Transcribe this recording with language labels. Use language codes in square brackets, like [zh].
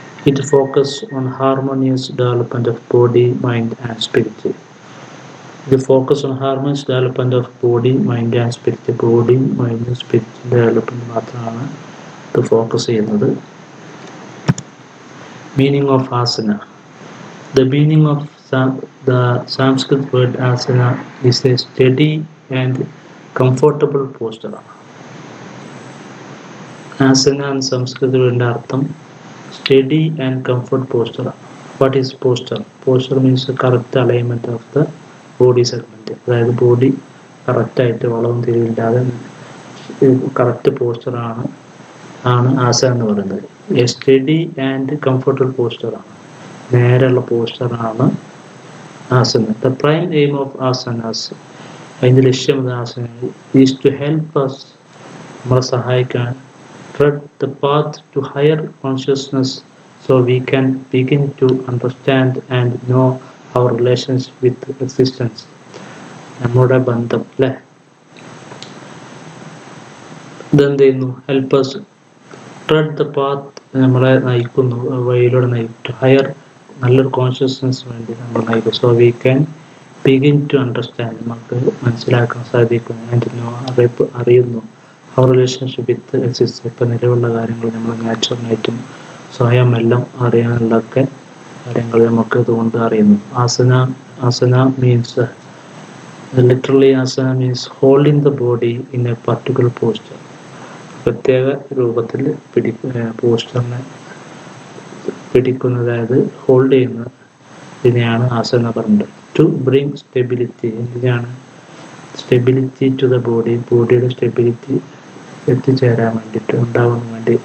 [en] It focus on harmonious development of body, mind and spirit. ഇത് focus on harmonious development of body, mind and spirit. [ml] Body, mind, സ്പിരിറ്റിൻ്റെ development മാത്രമാണ് ഇത് focus ചെയ്യുന്നത്. [en] Meaning of asana. The meaning of the Sanskrit word asana is a steady and comfortable posture. Asana and Sanskrit word അർത്ഥം steady and comfort posture. What is posture? Posture means correct alignment of the body segment. [ml] അതായത് body കറക്റ്റായിട്ട് വളവും തിരിവില്ലാതെ correct പോസ്റ്ററാണ് ആസന എന്ന് പറയുന്നത്. [en] a steady and comfortable പോസ്റ്ററാണ്, [ml] നേരെയുള്ള പോസ്റ്ററാണ് ആസന. [en] the prime aim of asanas, [ml] അതിൻ്റെ ലക്ഷ്യം [en] asana is to help us, [ml] നമ്മളെ സഹായിക്കാൻ, [en] Tread the path to higher consciousness so we can begin to understand and know our relations with existence. [ml] നമ്മുടെ ബന്ധം അല്ലേ, ഇതെന്ത് ചെയ്യുന്നു? [en] help us tread the path, [ml] നമ്മളെ നയിക്കുന്നു, വഴിയിലൂടെ നയിക്കും. ഹയർ, നല്ലൊരു കോൺഷ്യസ്നസ് വേണ്ടി നമ്മൾ നയിക്കും. [en] so we can begin to understand, [ml] നമുക്ക് മനസ്സിലാക്കാൻ സാധിക്കും. [en] and know, [ml] അറിയുന്നു. [en] അവർ relationship with exist, [ml] ഇപ്പം നിലവിലുള്ള കാര്യങ്ങൾ നമ്മൾ നാച്ചുറലായിട്ടും സ്വയം എല്ലാം അറിയാനുള്ളതൊക്കെ കാര്യങ്ങൾ നമുക്ക് ഇതുകൊണ്ട് അറിയുന്നു. [en] Asana means literally asana means holding the body in a particular posture. [ml] പ്രത്യേക രൂപത്തിൽ പോസ്റ്ററിനെ പിടിക്കുന്നത്, അതായത് ഹോൾഡ് ചെയ്യുന്നത്, ഇതിനെയാണ് ആസന പറയുന്നത്. [en] to bring stability, [ml] എന്തിനാണ്? [en] stability to the body, [ml] ബോഡിയുടെ സ്റ്റെബിലിറ്റി എത്തിച്ചേരാൻ വേണ്ടിയിട്ട്, ഉണ്ടാവാൻ വേണ്ടി.